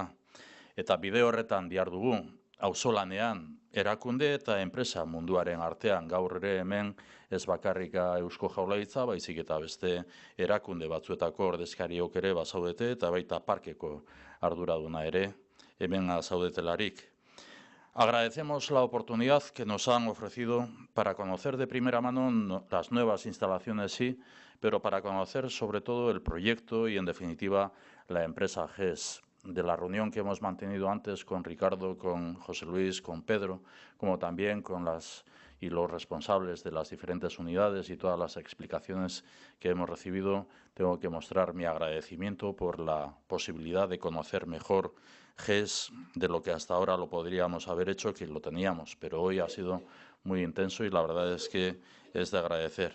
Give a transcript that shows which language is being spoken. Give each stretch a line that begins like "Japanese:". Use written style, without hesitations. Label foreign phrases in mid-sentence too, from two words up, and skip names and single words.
Basque: Eta bide horretan dihardugu, auzolanean, erakunde eta enpresa munduaren artean gaur ere hemen ez bakarrika Eusko Jaurlaritza, baizik eta beste erakunde batzuetako ordezkariok ere bazaudete eta baita parkeko arduraduna ere hemen zaudetelarik.
Spanish: Agradecemos la oportunidad que nos han ofrecido para conocer de primera mano las nuevas instalaciones, sí, pero para conocer sobre todo el proyecto y, en definitiva, la empresa GES. De la reunión que hemos mantenido antes con Ricardo, con José Luis, con Pedro, como también con los responsables de las diferentes unidades y todas las explicaciones que hemos recibido, tengo que mostrar mi agradecimiento por la posibilidad de conocer mejor GES de lo que hasta ahora lo podríamos haber hecho, que lo teníamos, pero hoy ha sido muy intenso y la verdad es que es de agradecer.